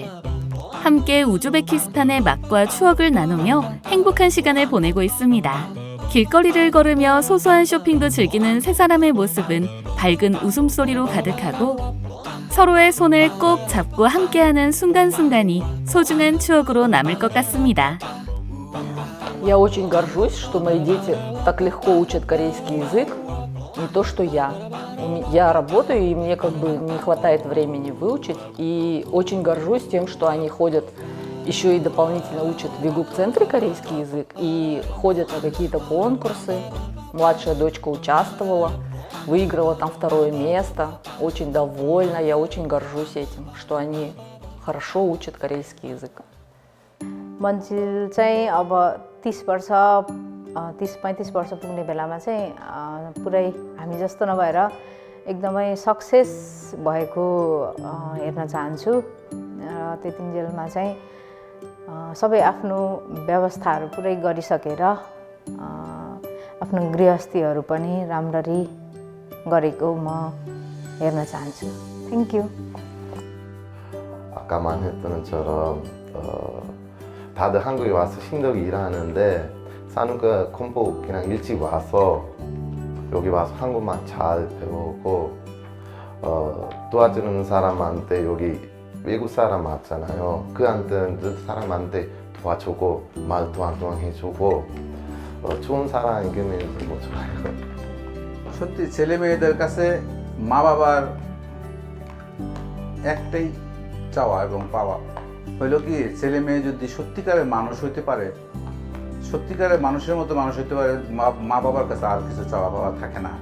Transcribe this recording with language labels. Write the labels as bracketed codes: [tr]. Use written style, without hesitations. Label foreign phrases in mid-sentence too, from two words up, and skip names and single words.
[ko] 함께 우즈베키스탄의 맛과 추억을 나누며 행복한 시간을 보내고 있습니다. 길거리를 걸으며 소소한 쇼핑도 즐기는 세 사람의 모습은 밝은 웃음소리로 가득하고 서로의 손을 꼭 잡고 함께하는 순간순간이 소중한 추억으로 남을 것 같습니다. [ru] Я очень горжусь, что мои дети так легко учат корейский язык, не то что я. Я работаю, и мне как бы не хватает времени выучить, и очень горжусь тем, что они ходят, еще и дополнительно учат в ВИГУП-центре корейский язык, и ходят на какие-то конкурсы. Младшая дочка участвовала, выиграла там 2 место, очень довольна, я очень горжусь этим, что они хорошо учат корейский язык. [ne] मन्जिल चाहिँ अब 30-35 वर्ष पुग्ने बेलामा चाहिँ पुरै हामी जस्तो नभएर एकदमै सक्सेस भएको हेर्न चाहन्छु र त्यतिन्जेलमा चाहिँ सबै आफ्नो व्यवस्थाहरू पुरै गरिसकेर आफ्नो गृहस्थीहरू पनि राम्ररी गरेको म हेर्न चाहन्छु. [en] thank you. [ko] 아까 말했던 것처럼 다들 한국에 와서 힘들게 일하는데 사는 거 공부 그냥 일찍 와서 여기 와서 한국말 잘 배우고 도와주는 사람한테 여기 외국 사람 왔잖아요. 그 사람한테 도와주고 말도 한동안 해주고 좋은 사람 이기면 뭐 좋아요. [bn] সত্যি ছেলে মেয়েদের কাছে মা বাবার একটাই চাওয়া এবং পাওয়া হইল কি ছেলে মেয়ে যদি সত্যিকারের মানুষ হইতে পারে, সত্যিকারের মানুষের মতো মানুষ হইতে পারে, মা বাবার কাছে আর কিছু চাওয়া পাওয়া থাকে না।